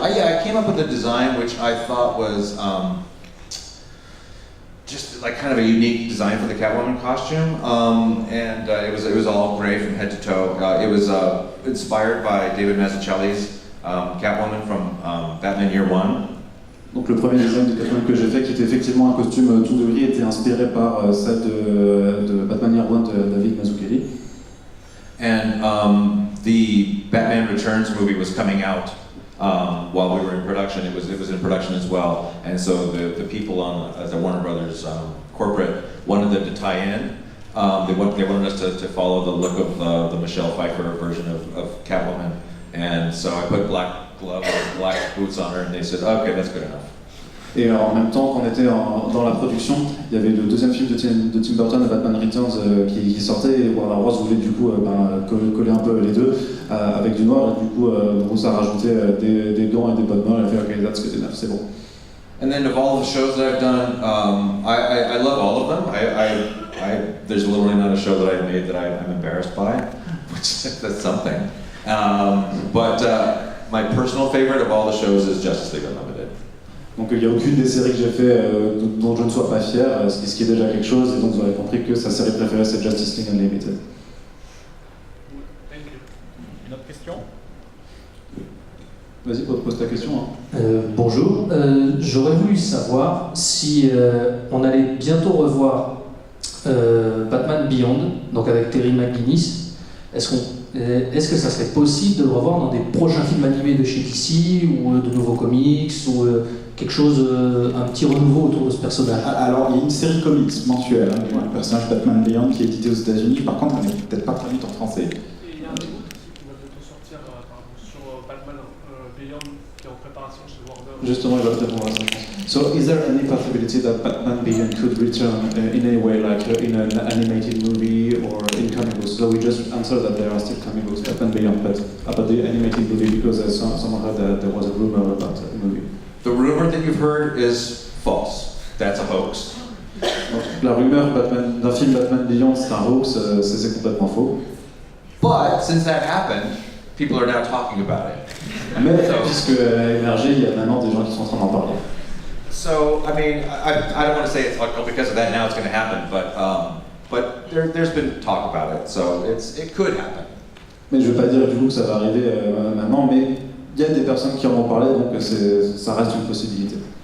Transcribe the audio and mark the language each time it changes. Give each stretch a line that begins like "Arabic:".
English: I came up with a design which I thought was just like kind of a unique design for the Catwoman costume, and it was all gray from head to toe. It was inspired by David Mazzucchelli's Catwoman from Batman Year One.
French: Donc le premier design de Catwoman que j'ai fait, qui était effectivement un costume tout de gris, était inspiré par celle de Batman Year One de David Mazzucchelli.
English: And the Batman Returns movie was coming out while we were in production. It was in production as well, and so the people on the Warner Brothers corporate wanted them to tie in. They wanted us to follow the look of the Michelle Pfeiffer version of Catwoman, and so I put black gloves and black boots on her, and they said, okay, that's good enough.
French: Et en même temps qu'on était dans la production, il y avait le deuxième film de Tim Burton, Batman Returns, qui sortait, et Warner Bros voulait du coup coller un peu les deux avec du noir, et du coup Bruce a rajouté des gants et des bonnes mains, et a fait ok,
English: that's good enough,
French: c'est bon.
English: And then of all the shows that I've done, I love all of them. There's literally not a show that I've made that I'm embarrassed by, which that's something. But my personal favorite of all the shows is Justice League Unlimited.
French: Donc il n'y a aucune des séries que j'ai fait dont je ne sois pas fier, ce qui est déjà quelque chose, et donc vous aurez compris que sa série préférée c'est Justice League Unlimited. Une autre question? Vas-y, pose ta question. Hein. Bonjour, j'aurais voulu savoir si on allait bientôt revoir Batman Beyond, donc avec Terry McGinnis. Est-ce que ça serait possible de le revoir dans des prochains films animés de chez DC ou de nouveaux comics ou quelque chose, un petit renouveau autour de ce personnage? Alors, il y a une série comics mensuelle, le personnage Batman Beyond qui est édité aux États-Unis. Par contre, elle n'est peut-être pas traduite en français. Et il y a un reboot qui va bientôt sortir sur Batman Beyond qui est en préparation chez Warner. Justement, il va te répondre à ça.
English: So, is there any possibility that Batman Beyond could return in any way, like in an animated movie or in comic books? So we just answered that there are still comic books, Batman Beyond, but about the animated movie, because someone heard that there was a rumor about a movie. The rumor that you've heard is false. That's a hoax.
French: Donc, la rumeur d'un film Batman Beyond, c'est un hoax, c'est complètement faux.
English: But since that happened, people are now talking about it.
French: Mais puisqu'elle a émergé, il y a maintenant des gens qui sont en train d'en parler.
English: So, I mean, I don't want to say it's like, oh, because of that now it's going to happen, but there's been talk about it, so it could happen.
French: Mais je ne veux pas dire du coup que ça va arriver maintenant, mais il y a des personnes qui en ont parlé, donc ça reste une possibilité.